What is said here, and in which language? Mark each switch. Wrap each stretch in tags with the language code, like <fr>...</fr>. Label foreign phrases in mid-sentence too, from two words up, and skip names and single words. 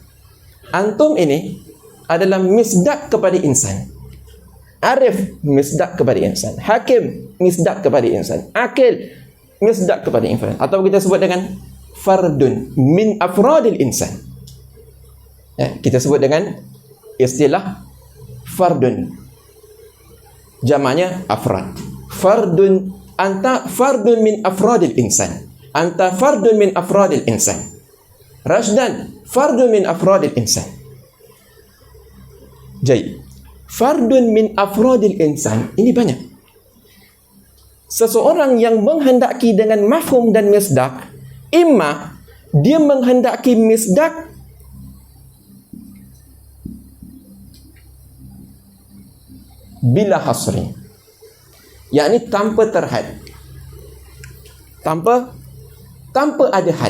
<ms>Antum ini adalah misdak kepada insan. Arif misdak kepada insan. Hakim misdak kepada insan. Akil misdak kepada insan. Atau kita sebut dengan</ms> <ar>فرد من أفراد الإنسان.</ar> <ms>Kita sebut dengan istilah fardun. Jamaknya afrad.</ms> <ar>فرد، أنت فرد من أفراد الإنسان. أنت فرد من أفراد الإنسان. رشدان فرد من أفراد الإنسان.</ar> <ms>Jadi,</ms> <ar>فرد من أفراد الإنسان</ar> <ms>ini banyak. Seseorang yang menghendaki dengan mafhum dan misdak, imma dia menghendaki misdak</ms> <ar>بلا حصر,</ar> <ms>yakni tanpa terhad, tanpa ada had.</ms>